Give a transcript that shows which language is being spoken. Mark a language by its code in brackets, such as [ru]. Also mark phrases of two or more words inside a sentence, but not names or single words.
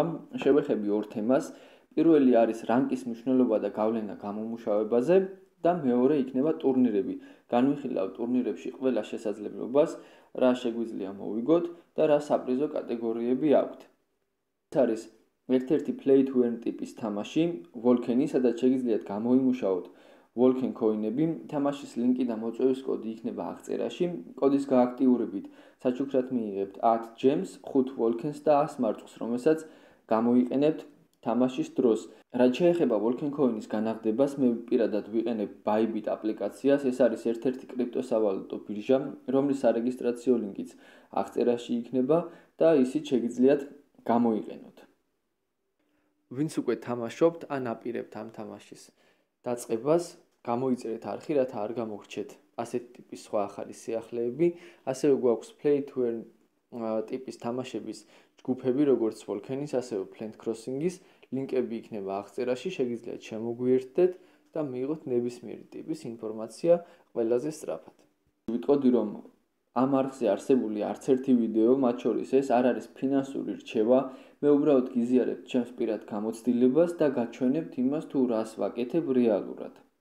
[ka] შევეხები ორ თემას. პირველი არის რანკის მნიშვნელობა და გავლენა გამომუშავებაზე და მეორე იქნება ტურნირები. განვიხილავ ტურნირებში ყველა შესაძლებლობას, რა შეგვიძლია მოვიგოთ და რა საპრიზო კატეგორიები აქვთ. ეს არის ერთ-ერთი [en] play to earn [ka] ტიპის თამაში, walken-ი, სადაც შეგიძლიათ გამოიმუშაოთ walken coin-ები, თამაშის ლინკი და მოწვევის კოდი იქნება აღწერაში. კოდის გააქტიურებით საჩუქრად მიიღებთ 10 gems, 5 walkens და 100 მარწყვს, რომელსაც გამოიყენებთ თამაშის დროს. რაც შეეხება walken coin-ის განახლებას, მე პირადად ვიყენებ ბაიბიტ აპლიკაციას. ეს არის ერთ-ერთი კრიპტოსავალუტო ბირჟა, რომლის სარეგისტრაციო ლინკიც აღწერაში იქნება და ისიც შეგიძლიათ გამოიყენოთ. ვინც უკვე თამაშობთ, ან აპირებთ ამ თამაშის დაწყებას, გამოიწერეთ არხი, რათა არ გამოგრჩეთ ასეთი ტიპის სხვა ახალი სიახლეები. ასევე გვაქვს [en] play to earn [ka] ტიპის თამაშების ჯგუფები, როგორც walken-ის, ასევე plant crossing-ის. ლინკები იქნება აღწერაში, შეგიძლიათ შემოგვიერთდეთ და მიიღოთ ნებისმიერი ტიპის ინფორმაცია ყველაზე სწრაფად. ვიტყოდი, რომ ამ არხზე არსებული არც ერთი ვიდეო, მათ შორის ეს არ არის ფინანსური რჩევა. მე უბრალოდ გიზიარებ ჩემს პირად გამოცდილებას და გაჩვენებთ იმას, თუ რას ვაკეთებ რეალურად.